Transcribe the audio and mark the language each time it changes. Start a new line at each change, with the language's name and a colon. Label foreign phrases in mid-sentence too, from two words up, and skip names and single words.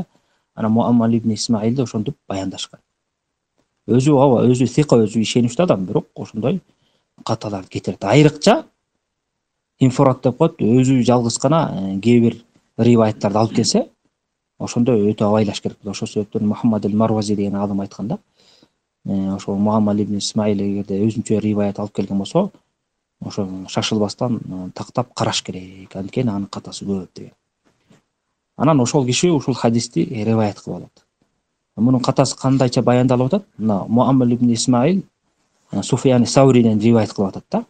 Kyrgyz: Анан Муаммал ибн Исмаилди ошентип баяндашкан. Өзү сика, өзү ишеничтүү адам, бирок ошондой каталарды кетирет. Айрыкча инфарат деп коет, өзү жалгыз гана кээ бир риваяттарды алып келсе, ошондо өтө абайлаш керек. Ошол себептен Мухаммад аль-Марвази деген алым айткан да. Ошо Муаммал ибн Исмаил эгерде өзүнчө риваят алып келген болсо, ошо шашылбастан тактап караш керек. Анткени анын катасы көп деген. Анан ошол киши ушул хадисти риваят кылып алат. Мунун катасы кандайча баяндалып атат? Мына Муаммал ибн Исмаил Суфиян Сауриден риваят кылып атат да.